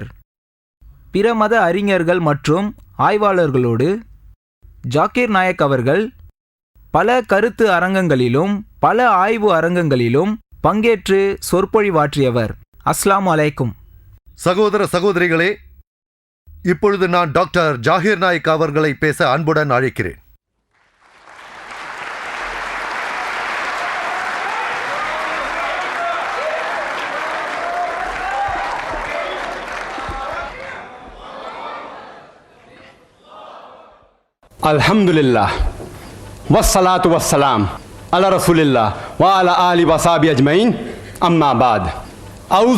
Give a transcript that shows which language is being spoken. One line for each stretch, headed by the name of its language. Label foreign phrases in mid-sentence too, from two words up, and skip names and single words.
Tamil: பிற மத அறிஞர்கள் மற்றும் ஆய்வாளர்களோடு ஜாகிர் நாயக் அவர்கள் பல கருத்து அரங்கங்களிலும் பல ஆய்வு அரங்கங்களிலும் பங்கேற்று சொற்பொழிவாற்றியவர்.
Arabic: السلام عليكم.
Tamil: சகோதர சகோதரிகளே, இப்பொழுது நான் டாக்டர் ஜாகிர் நாயக் அவர்களை பேச அன்புடன் அழைக்கிறேன்.
Arabic: الحمد لله والصلاة والسلام على رسول الله وعلى آل وصحبه أجمعين أما بعد أعوذ